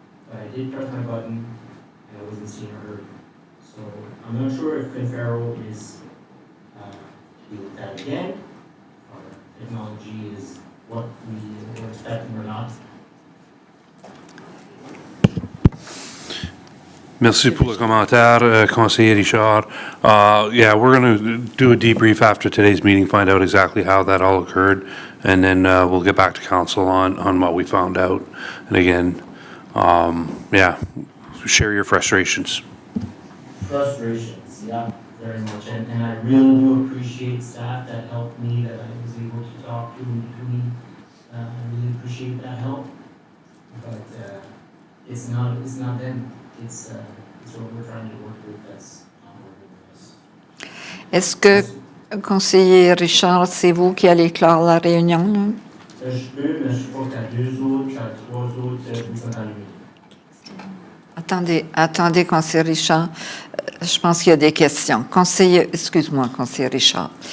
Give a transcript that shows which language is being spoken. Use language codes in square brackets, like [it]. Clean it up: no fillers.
[en] But I did press my button, and I wasn't seen or heard. So I'm not sure if Confero is to be looked at again, or technology is what we were expecting or not. [fr] Merci pour le commentaire, Conseiller Richard. [en] Yeah, we're going to do a debrief after today's meeting, find out exactly how that all occurred, and then we'll get back to council on what we found out. And again, yeah, share your frustrations. Frustrations, yeah, very much. And I really do appreciate staff that helped me, that I was able to talk to in between. I really appreciate that help. But it's not them. It's what we're trying to work with that's not working with us. [fr] Est-ce que, conseiller Richard, c'est vous qui allez clore la réunion? Là? Je peux, mais je suppose qu'à 2 autres, qu'à 3 autres, vous sont allumés. Attendez, conseiller Richard. Je pense qu'il y a des questions. Conseiller, excuse-moi, conseiller Richard.